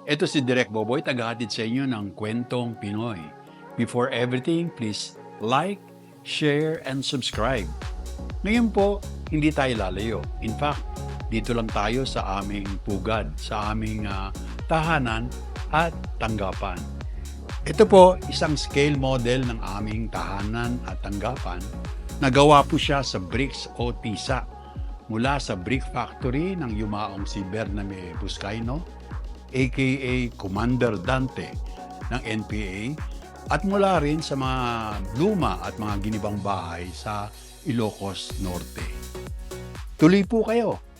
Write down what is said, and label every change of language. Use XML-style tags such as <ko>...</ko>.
<tl>Ito si Direk Boboy, tagahatid sa inyo ng Kwentong Pinoy.</tl> <en>Before everything, please like, share, and subscribe.</en> <tl>Ngayon po, hindi tayo lalayo. In fact, dito lang tayo sa aming pugad, sa aming tahanan at tanggapan. Ito po, isang scale model ng aming tahanan at tanggapan. Nagawa po siya sa bricks o tisa mula sa brick factory ng yumaong si Bername Buscaino, aka Commander Dante ng NPA, at mula rin sa mga luma at mga ginibang bahay sa Ilocos Norte. Tuloy po kayo!</tl>